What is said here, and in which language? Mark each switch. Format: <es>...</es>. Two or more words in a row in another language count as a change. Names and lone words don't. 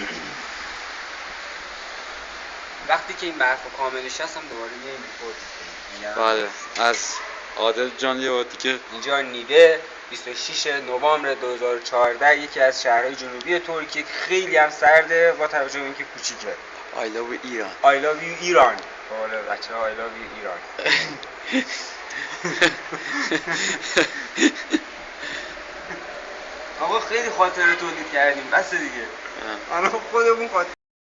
<fa>وقتی که این برف کاملش هست هم دوباره یه ریپورت می‌کنیم. بله از عادل جان یه بار دیگه. اینجا نیده 26 نوامبر 2014 یکی از شهرهای جنوبی ترکیه که خیلی هم سرده با توجه به اینکه کوچیکه.</fa> <en>I love ایران. I love you ایران.</en> <fa>بالا بچه‌ها</fa> <en>I love you ایران.</en> <fa>آقا خیلی خاطره تولید کردیم بس دیگه. الان خودمون خاطره</fa>